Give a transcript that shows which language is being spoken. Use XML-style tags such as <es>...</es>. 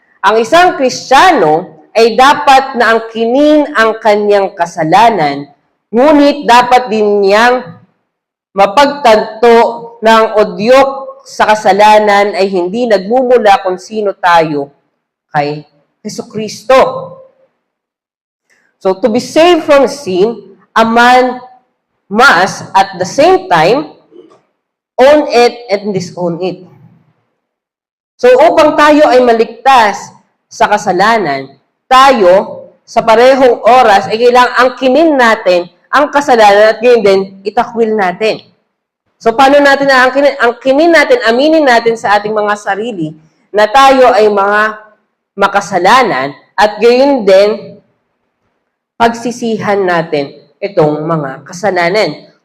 <tl>Ang isang Kristiyano ay dapat na angkinin ang kanyang kasalanan, ngunit dapat din niyang mapagtanto na ang udyok sa kasalanan ay hindi nagmumula kung sino tayo kay Jesucristo.</tl> <en>So, to be saved from sin, a man must at the same time own it and disown it.</en> <tl>So, upang tayo ay maligtas sa kasalanan, tayo, sa parehong oras, ay kailangang angkinin natin ang kasalanan at ngayon din, itakwil natin. So, paano natin naangkinin? Angkinin natin, aminin natin sa ating mga sarili na tayo ay mga makasalanan at gayon din, pagsisihan natin itong mga kasalanan.</tl>